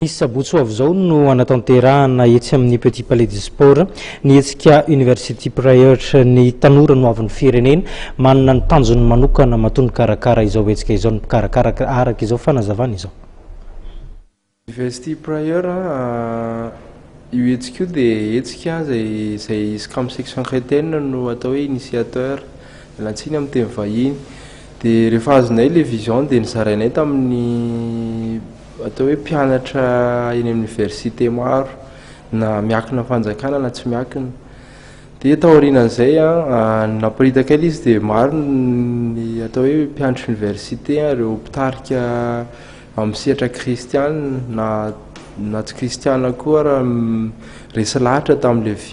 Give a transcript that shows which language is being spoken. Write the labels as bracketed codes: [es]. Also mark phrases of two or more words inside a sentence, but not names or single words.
[mg] sabotsy avy zao no anatanterahana etsy amin'ny Petit palais du sport ny hetsika university prayer ny tanora no hoavin'ny firenena manana ny tanjony manokana maton'ny karakara izao hetsika izao ny karakara araka izao fanazavana izao. University prayer io hetsika io dia hetsika zay isika amin'ny [fr] section chrétienne [mg] no atao hoe initiateur lantsiny amin'ny teny vahiny dia rehefa azonay le vision dia nizarainay tamin'ny atao hoe mpianatra eny amin'ny université maro na miakina fanjakana na tsy miakina dia taorianan'izay naparitaka izy dia maro ny atao hoe mpianatra université ireo mpitarika amin'ny sehatra kristiana na tsy kristiana koa raha resy lahatra tamin'le